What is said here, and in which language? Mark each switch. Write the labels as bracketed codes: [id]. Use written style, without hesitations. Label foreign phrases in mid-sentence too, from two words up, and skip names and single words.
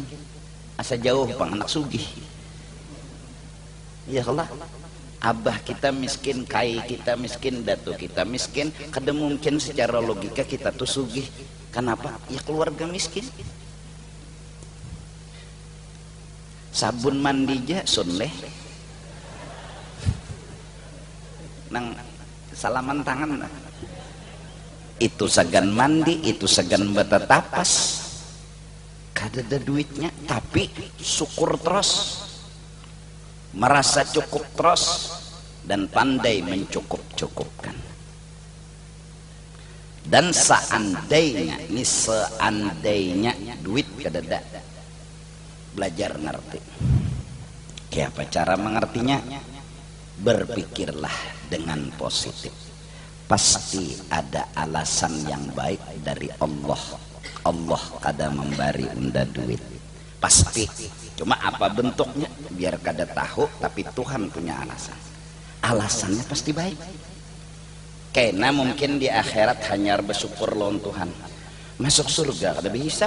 [bjn] Asa jauh pang anak sugih. Ya Allah, abah kita miskin, kai kita miskin, datu kita miskin, kada mungkin secara logika kita tuh sugih. Kenapa? Ya keluarga miskin. Sabun mandija sunleh nang salaman tangan, itu segan mandi, itu segan bata tapas. Kada ada duitnya, tapi syukur terus, merasa cukup terus, dan pandai mencukup-cukupkan. Dan seandainya, ini seandainya duit kada ada, belajar ngerti. [id] Kayak apa cara mengertinya? Berpikirlah dengan positif. Pasti ada alasan yang baik dari Allah. [bjn] Allah kada memberi unda duit, pasti. Cuma apa bentuknya biar kada tahu, tapi Tuhan punya alasan. [id] Alasannya pasti baik. Karena mungkin di akhirat hanya bersyukur lawan Tuhan. [bjn] Masuk surga kada dihisap.